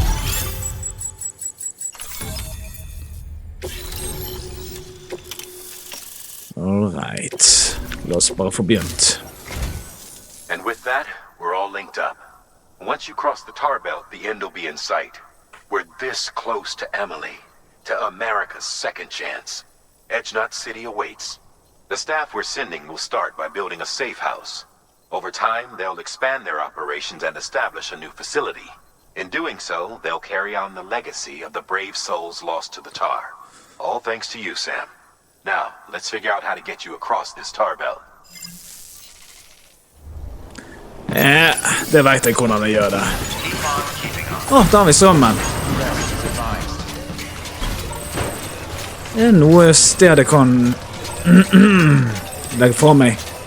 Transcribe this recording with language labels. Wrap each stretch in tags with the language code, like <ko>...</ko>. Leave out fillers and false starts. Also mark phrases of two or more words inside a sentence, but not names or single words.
<no>Alright. La oss bare få begynt.</no> <en>And with that, we're all linked up. Once you cross the tar belt, the end will be in sight. We're this close to Emily, to America's second chance. Edgenut City awaits. The staff we're sending will start by building a safe house. Over time, they'll expand their operations and establish a new facility. In doing so, they'll carry on the legacy of the brave souls lost to the tar. All thanks to you, Sam. Now, let's figure out how to get you across this tar belt.</en> <no>Det vet jeg hvordan jeg gjør det. Da har vi strømmen. Det er noe sted jeg kan legge fra meg.</no>